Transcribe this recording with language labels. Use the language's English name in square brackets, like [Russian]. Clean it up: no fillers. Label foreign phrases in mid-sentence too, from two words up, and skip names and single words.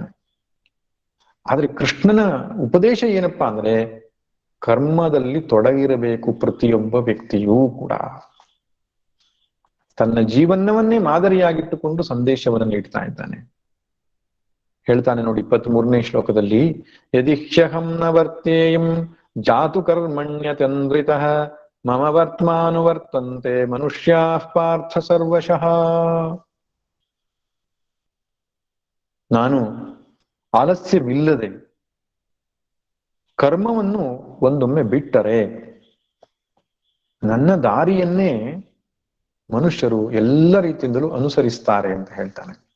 [Kannada] ಆದ್ರೆ ಕೃಷ್ಣನ ಉಪದೇಶ ಏನಪ್ಪಾ ಅಂದ್ರೆ, ಕರ್ಮದಲ್ಲಿ ತೊಡಗಿರಬೇಕು ಪ್ರತಿಯೊಬ್ಬ ವ್ಯಕ್ತಿಯೂ ಕೂಡ. ತನ್ನ ಜೀವನವನ್ನೇ ಮಾದರಿಯಾಗಿಟ್ಟುಕೊಂಡು ಸಂದೇಶವನ್ನು ನೀಡ್ತಾ ಇದ್ದಾನೆ. ಹೇಳ್ತಾನೆ ನೋಡಿ 23ನೇ ಶ್ಲೋಕದಲ್ಲಿ, [Sanskrit] ಯದಿಹ್ಯಹಂ ನ ವರ್ತೇಯಂ ಜಾತು ಕರ್ಮಣ್ಯತಂದ್ರಿತಃ ಮಮ ವರ್ತ್ಮಾನುವರ್ತಂತೆ ಮನುಷ್ಯಾಃ ಪಾರ್ಥ ಸರ್ವಶಃ. [Kannada] ನಾನು ಆಲಸ್ಯವಿಲ್ಲದೆ ಕರ್ಮವನ್ನು ಒಂದೊಮ್ಮೆ ಬಿಟ್ಟರೆ ನನ್ನ ದಾರಿಯನ್ನೇ ಮನುಷ್ಯರು ಎಲ್ಲ ರೀತಿಯಿಂದಲೂ ಅನುಸರಿಸ್ತಾರೆ ಅಂತ ಹೇಳ್ತಾನೆ.